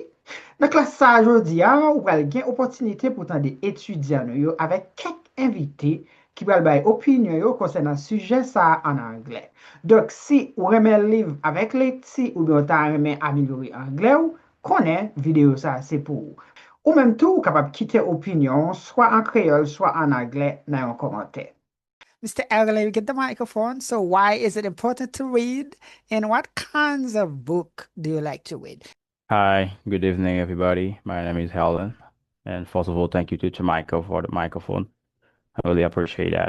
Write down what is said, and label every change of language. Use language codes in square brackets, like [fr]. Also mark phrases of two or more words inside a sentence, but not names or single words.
[ht] Nan klas sa jodi a, ou pral gen opotinite pou tan de etudyan yo avek kek invite ki pral bay opinyon yo konsen nan suje sa an angle. Dok si ou remen liv avek lekti ou bien ta remen amilori angle ou, konen video sa se pou ou. Ou menm tou ou kapab kite opinyon, swa an kreol, swa an angle nan yon komante. [en] Mr. Aguilera, get the microphone. So, why is it important to read? And what kinds of book do you like to read? Hi, good evening, everybody. My name is Helen. And first of all, thank you to Michael for the microphone. I really appreciate that.